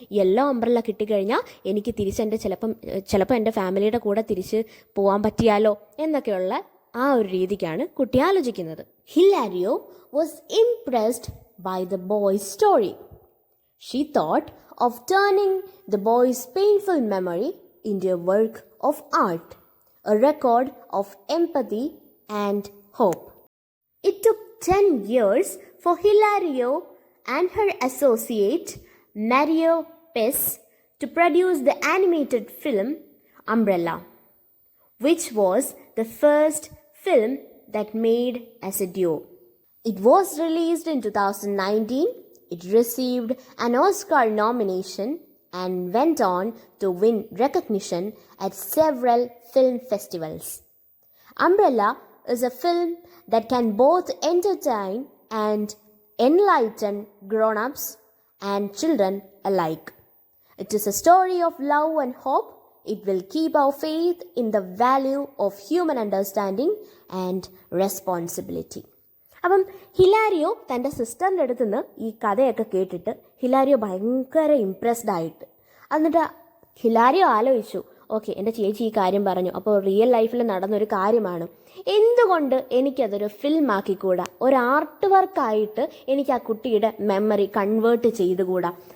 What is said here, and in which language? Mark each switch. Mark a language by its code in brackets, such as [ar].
[ml] Yellow umbrella കിട്ടിക്കഴിഞ്ഞാൽ എനിക്ക് തിരിച്ചെൻ്റെ ചിലപ്പോൾ എൻ്റെ ഫാമിലിയുടെ കൂടെ തിരിച്ച് പോകാൻ പറ്റിയാലോ എന്നൊക്കെയുള്ള ആ ഒരു രീതിക്കാണ് കുട്ടി ആലോചിക്കുന്നത്. [en] Hilario was impressed by the boy's story. She thought of turning the boy's painful memory into a work of art, a record of empathy and hope. It took 10 years for Hilario and her associate Mario Pes to produce the animated film Umbrella, which was the first film that made as a duo. It was released in 2019. It received an Oscar nomination and went on to win recognition at several film festivals. Umbrella is a film that can both entertain and enlighten grown-ups and children alike. It is a story of love and hope. It will keep our faith in the value of human understanding and responsibility. [ml] അപ്പം ഹിലാരിയോ തൻ്റെ സിസ്റ്ററിൻ്റെ അടുത്ത് നിന്ന് ഈ കഥയൊക്കെ കേട്ടിട്ട് ഹിലാരിയോ ഭയങ്കര impressed ആയിട്ട്, എന്നിട്ട് ഹിലാരിയോ ആലോചിച്ചു, ഓക്കെ എൻ്റെ ചേച്ചി ഈ കാര്യം പറഞ്ഞു, അപ്പോൾ റിയൽ ലൈഫിൽ നടന്നൊരു കാര്യമാണ്, എന്തുകൊണ്ട് എനിക്കതൊരു ഫിൽമാക്കിക്കൂടാ, ഒരു ആർട്ട് വർക്കായിട്ട് എനിക്ക് ആ കുട്ടിയുടെ മെമ്മറി കൺവേർട്ട് ചെയ്തുകൂടാ.